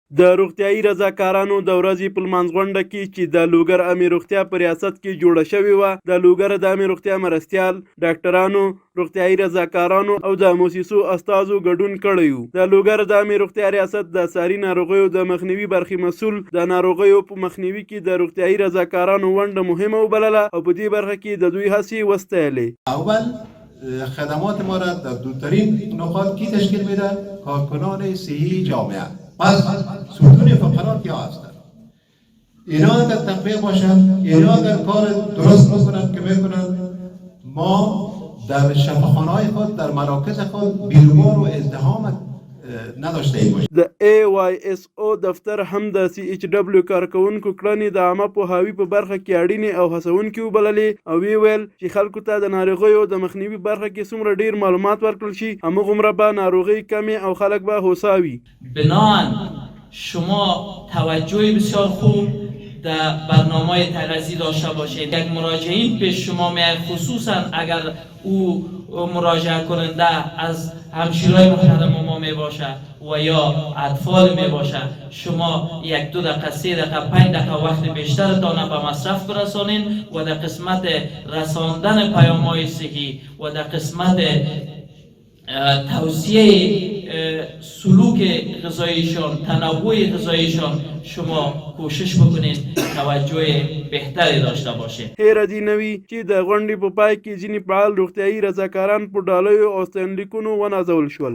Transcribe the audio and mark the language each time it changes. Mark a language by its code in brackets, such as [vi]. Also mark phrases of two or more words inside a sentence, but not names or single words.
[ps] د روغتیايي رضاکارانو د ورځې په لمانځغونډه کې چې د لوګر عامې روغتیا په ریاست کې جوړه شوې وه، د لوګر د عامې روغتیا مرستیال، ډاکټرانو، روغتیايي رضاکارانو او د موسسو استازو ګډون کړی و. د لوګر د عامې روغتیا ریاست د ساري ناروغیو د مخنیوي برخې مسؤل د ناروغیو په مخنیوي کې د روغتیايي رضاکارانو ونډه مهمه وبلله او په دې برخه کې د دوی هڅې وستایلې. [fa] اول خدمات ما را در دورترین نقاط کی تشکیل میده؟ کارکنان صحی جامعه. پس ستون فقرات یا هستند. اینا اگر تنبیه باشن، اینا اگر کار درست بکنن که میکنن، ما در شفاخانه‌های خود در مراکز خود بیروبار و ازدحام نداشته باشیم. [ps] د AYSO دفتر هم د CHW کارکونکو کړنې د عامه پوهاوي په برخه کې اړینې او هڅونکې وبللې او ویل چې خلکو ته د ناروغیو د مخنیوي برخه کې څومره ډیر معلومات ورکړل شي همغومره به ناروغۍ کمې او خلک به هوسا وي. [fa] بناهن شما توجه بسیار خوب در برنامه تغذیه داشته باشید. یک مراجعین پیش شما میاد، خصوصا اگر او مراجعه کننده از همشیرای محترم ما می باشه و یا اطفال می باشه، شما 1-2 دقیقه 3 دقیقه 5 دقیقه وقت بیشترتان به مصرف برسانین و در قسمت رساندن پیام‌های صحی و در قسمت توصیه سلوک غذاییشان، تنوع غذاییشان شما کوشش بکنید توجه بهتری داشته باشه. [ps] هیره دی نوی چې د غونډې په پای کې ځینې فعال روغتیايي رضاکاران په ډالیو او ستاینلیکونو ونازول شول.